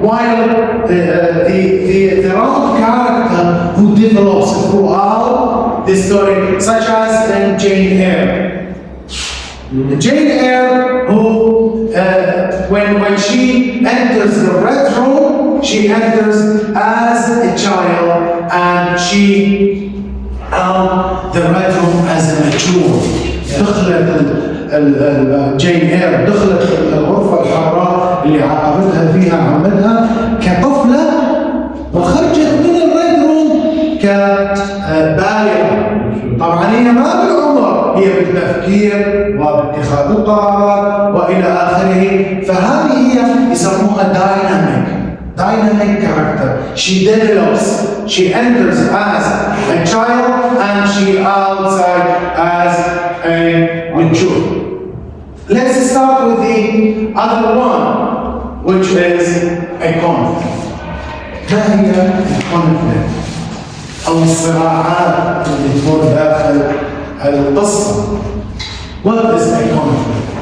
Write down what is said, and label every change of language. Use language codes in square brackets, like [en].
[en] While the round character who develops throughout the story, such as in Jane Eyre. Jane Eyre, who when she enters the Red Room, she enters as a child, and she the Red Room as a mature. [ar] دخلت جين إير دخلت الغرفة الحمراء اللي عاقبتها فيها عمتها كطفلة، وخرجت من الريد روم كبالغة. طبعا هي ما بالعمر، هي بالتفكير وباتخاذ القرارات والى اخره. فهذه هي يسموها [en] dynamic character. She develops, she enters as a child and she outside as a mature. Let's start with the other one, which is a conflict. [ar] ما هي الكونفليكت أو الصراعات اللي تمر داخل القصة؟ [en] What is a conflict?